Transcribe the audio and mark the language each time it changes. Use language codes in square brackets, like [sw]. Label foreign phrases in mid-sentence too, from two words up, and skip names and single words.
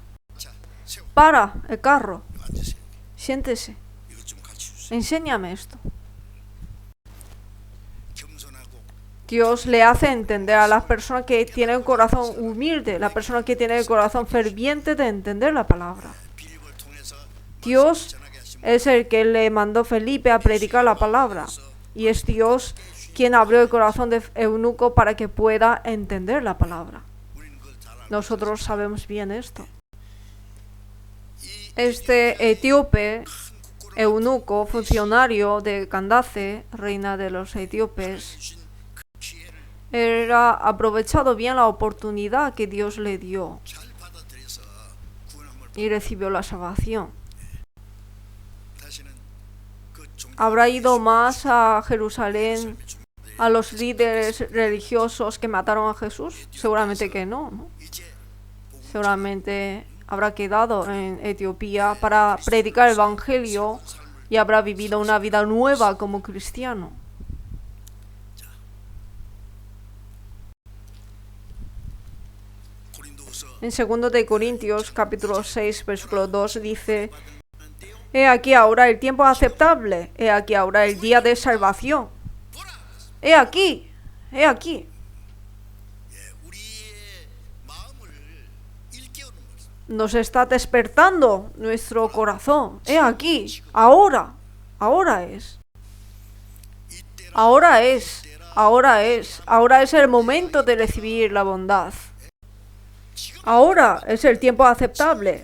[ko] 자 세워 [es] Para el carro, [ko] 앉으세요. [es] siéntese, [ko] 이것 좀 같이 주세요. [es] enséñame esto. [ko] 겸손하고 [es] Dios le hace entender a la persona que tiene un corazón humilde, la persona que tiene el corazón ferviente de entender la palabra. [ko] 빌립을 통해서 [es] Dios [ko] 전하게 하신 [es] es el que le mandó Felipe a predicar la palabra. Y es Dios quien abrió el corazón de eunuco para que pueda entender la palabra. [ko] 우리는 그걸 잘 알고 [es] Nosotros sabemos bien esto. [ko] 이 [es] Este etíope, eunuco, funcionario de Candace, reina de los etíopes, [ko] 주신 그 기회를 [es] era aprovechado bien la oportunidad que Dios le dio [ko] 잘 받아들여서 구원함을 [es] y recibió la salvación. [ko] 다시는 그 종교 [es] Habrá ido más a Jerusalén [ko] 삶의 종교들이 [es] a los líderes religiosos que mataron a Jesús? Seguramente que no, ¿no? [ko] 이제 복음 [es] Seguramente habrá quedado en Etiopía para predicar el Evangelio [ko] 삶을 [es] y habrá vivido una vida nueva como cristiano. [ko] 고린도후서 [es] En 2 de Corintios, capítulo 6, versículo 2, dice: He aquí ahora el tiempo aceptable, he aquí ahora el día de salvación. He aquí, he aquí. [ko] 예, 우리의 마음을 일깨우는 것입니다. [es] Nos está despertando nuestro corazón. He aquí, ahora, ahora es. [ko] 이때라 [es] Ahora es, Ahora es el momento de recibir la bondad. Ahora es el tiempo aceptable.